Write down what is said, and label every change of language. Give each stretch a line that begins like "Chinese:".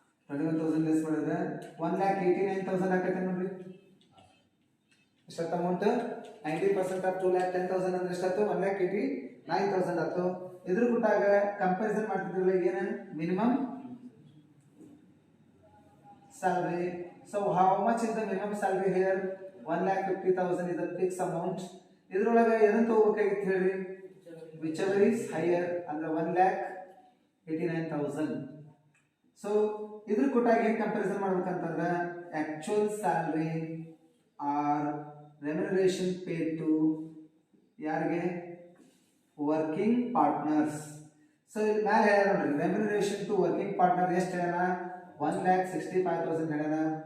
Kannada: 21,000 less ಮಾಡಿದ್ರೆ 1,89,000 ಆಗತ್ತೆ ನೋಡ್ರಿ. ಎಷ್ಟತ್ತ ಅಮೌಂಟ್? 90% ಆಫ್ 2,10,000 ಅಂದ್ರೆ ಎಷ್ಟಾಯ್ತು? 1,89,000 ಆಯ್ತು. ಇದ್ರ ಕೊಟ್ಟಾಗ ಕಂಪ್ಯಾರಿಸನ್ ಮಾಡ್ತಿದ್ರಲ್ಲ ಏನು? Minimum salary.
English: So how much is the minimum salary here? 1,50,000 is the fixed amount.
Kannada: ಇದ್ರೊಳಗೆ ಏನಂತ ಹೋಗ್ಬೇಕಾಗಿತ್ತು ಹೇಳ್ರಿ?
English: whichever is higher
Kannada: ಅಂದ್ರೆ 1,89,000. ಸೊ ಇದ್ರ ಕೊಟ್ಟಾಗ ಏನು comparison ಮಾಡ್ಬೇಕಂತಂದ್ರೆ
English: actual salary or remuneration pay to
Kannada: ಯಾರಿಗೆ ವರ್ಕಿಂಗ್ ಪಾರ್ಟ್ನರ್ಸ್. ಸೊ ಇಲ್ಲಿ ಮ್ಯಾಲೆ ಹೇಳ್ಯಾರ ನೋಡ್ರಿ
English: remuneration to working partner
Kannada: ಎಷ್ಟು ಹೇಳ್ಯಾನ 1,65,000 ಹೇಳ್ಯಾನ.